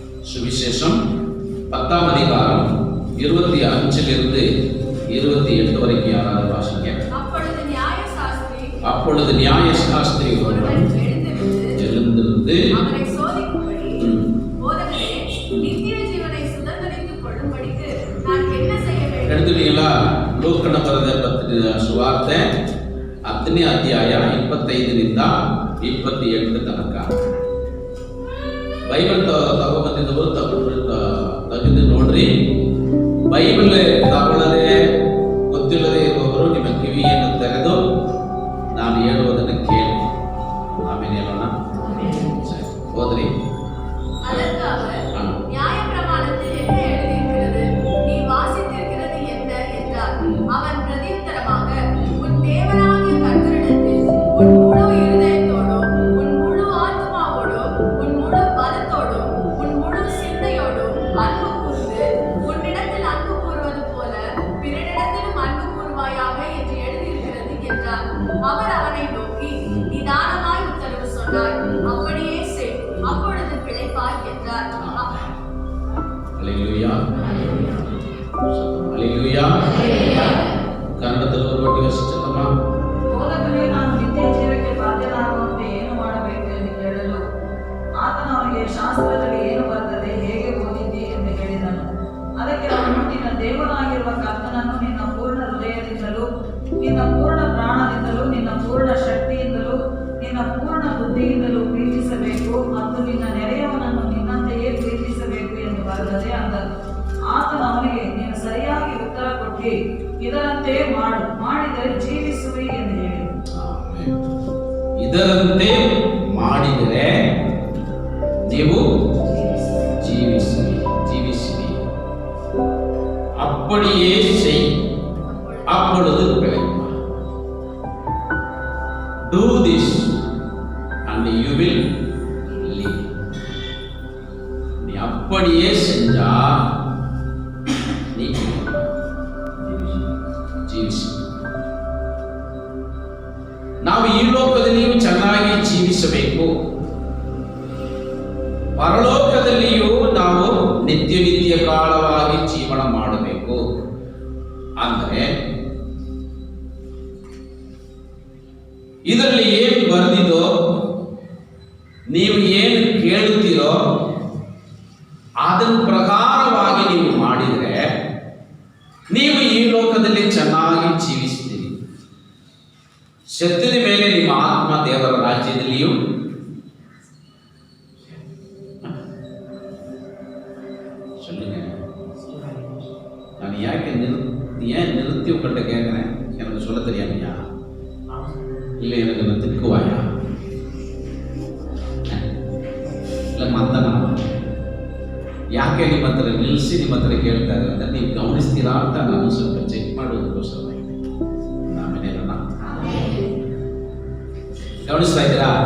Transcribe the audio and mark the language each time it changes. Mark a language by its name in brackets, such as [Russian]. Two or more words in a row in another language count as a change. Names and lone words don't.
[Tamil] சுவிசேஷம் 10ஆம் அதிகாரம் 25 28 வரைக்கும் யாராவது வாசிங்க. அப்பொழுது நியாயசாஸ்திரி ஒருவன் எழுந்திருந்து அவரை சோதிக்கும்படி, போதகரே, நித்திய ஜீவனை சுதந்தரித்துக் கொள்ளும்படிக்கு நான் என்ன செய்ய வேண்டும்? எடுத்துட்டீங்களா? [Kannada] ಲೋಕನ ಬರೆದ ಸುವಾರ್ತೆ 10ನೇ ಅಧ್ಯಾಯ 25ರಿಂದ 27 ತನಕ. ಬೈಬಲ್ ತಗೊಂಬಂದಿದ್ದವರು ತೆಗೆದು ನೋಡ್ರಿ. ಬೈಬಲ್ ತಗೊಳ್ಳದೆ ಗೊತ್ತಿಲ್ಲದೆ ಇರುವವರು ನಿಮ್ಮ ಕಿವಿಯನ್ನು ತೆರೆದು ನಾನು ಹೇಳುವುದನ್ನು ಕೇಳಿ ಆಮೇಲೆ ಹೇಳೋಣ. ಹೋದ್ರಿ. [Tamil] நியாயப்பிரமாணத்தில் என்ன எழுதியிருக்கிறது? நீ வாசித்திருக்கிறது என்ன என்றார். அவன் பிரதியுத்தரமாக, உன் தேவனாகிய கர்த்தரிடத்தில் உன் முழு இருதயத்தோடும், உன் முழு ஆத்துமாவோடும், உன் முழு பலத்தோடும், உன் முழு சிந்தையோடும் அன்பு கூர்ந்து, உன்னிடத்தில் அன்பு கூறுவது போல பிறனிடத்திலும் அன்பு கூறுவாயாக என்று எழுதியிருக்கிறது என்றார். அவர் அவனை நோக்கி, நிதானமாய் உத்தரவு சொன்னாய், அப்படியே செய், அப்பொழுது பிழைப்பாய் என்றார். அல்லேலூயா, அல்லேலூயா. [Kannada] ಕನ್ನಡದಲ್ಲಿ ಒಂದು ವಾಟಿ ವಾಸಿಸೋಣ. ಬೋಧಕನೇ, ನಾನು ನಿತ್ಯ ಜೀವಕ್ಕೆ ಬಾಧ್ಯನಾಗುವಂತೆ ಏನು ಮಾಡಬೇಕು ಎಂದು ಕೇಳಲು ಆತನು ಅವನಿಗೆ, ಶಾಸ್ತ್ರದಲ್ಲಿ ಏನು ಬರ್ತದೆ, ಹೇಗೆ ಓದಿದ್ದಿ ಎಂದು ಹೇಳಿದನು. ಅದಕ್ಕೆ ಅವನು, ನಿನ್ನ ದೇವನಾಗಿರುವ ಕರ್ತನನ್ನು ನಿನ್ನ ಪೂರ್ಣ ಹೃದಯದಿಂದಲೂ, ನಿನ್ನ ಪೂರ್ಣ ಪ್ರಾಣದಿಂದಲೂ, ನಿನ್ನ ಪೂರ್ಣ ಶಕ್ತಿಯಿಂದಲೂ, ನಿನ್ನ ಪೂರ್ಣ ಬುದ್ಧಿಯಿಂದಲೂ ಪ್ರೀತಿಸಬೇಕು, ಮತ್ತು ನಿನ್ನ ನೆರೆಯವನನ್ನು ನಿನ್ನಂತೆಯೇ ಪ್ರೀತಿಸಬೇಕು ಎಂದು ಬರೆದದೆ ಅಂದನು. ಆತನು ಅವನಿಗೆ, ನೀನು ಸರಿಯಾಗಿ ಉತ್ತರ ಕೊಟ್ಟಿ, ಇದರಂತೆ ಮಾಡು, ಮಾಡಿದರೆ ಜೀವಿಸುವಿ ಎಂದು ಹೇಳಿದನು. ಇದರಂತೆ ಮಾಡಿದರೆ ನೀವು ஜீவிசுவி. [Tamil] அப்படியே செய், அப்பொழுது பிழைப்பாய். [English] Do this and you will live. [Tamil] நீ அப்படியே செஞ்சா நீ ಜೀವಿಸಿ. [Kannada] ನಾವು ಈ ಲೋಕದಲ್ಲಿಯೂ ಚೆನ್ನಾಗಿ ಜೀವಿಸಬೇಕು, ಪರಲೋಕದಲ್ಲಿಯೂ ನಾವು ನಿತ್ಯ ಕಾಲವಾಗಿ ಜೀವನ ಮಾಡಬೇಕು. ಅಂದರೆ ಇದರಲ್ಲಿ ಏನು ಬರೆದಿದೋ, ನೀವು ಏನು ಕೇಳುತ್ತೀರೋ ಅದರ ಪ್ರಕಾರವಾಗಿ ನೀವು ಮಾಡಿದರೆ ನೀವು ಈ ಲೋಕದಲ್ಲಿ ಚೆನ್ನಾಗಿ ಜೀವಿಸ್ತೀರಿ. ಸತ್ತಿದ ಮೇಲೆ ನಿಮ್ಮ ಆತ್ಮ ದೇವರ ರಾಜ್ಯದಲ್ಲಿಯೂ [Tamil] நான் ஏன் நிறுத்தி உங்கள்கிட்ட கேட்குறேன், எனக்கு சொல்ல தெரியாமையா இல்லை எனக்கு நான் திக்குவாயா [Kannada] ಇಲ್ಲ ಮಂದನ ಯಾಕೆ ನಿಮ್ಮ ಹತ್ರ ನಿಲ್ಲಿಸಿ ನಿಮ್ಮ ಹತ್ರ ಕೇಳ್ತಾ ಇದ್ದಾರೆ ಅಂದರೆ ನೀವು ಗಮನಿಸ್ತೀರಾ ಅಂತ ನಾನು ಸ್ವಲ್ಪ ಚೆಕ್ ಮಾಡೋದಕ್ಕೋಸ್ಕರ. ಆಮೇಲೆ ಗಮನಿಸ್ತಾ ಇದ್ದೀರಾ?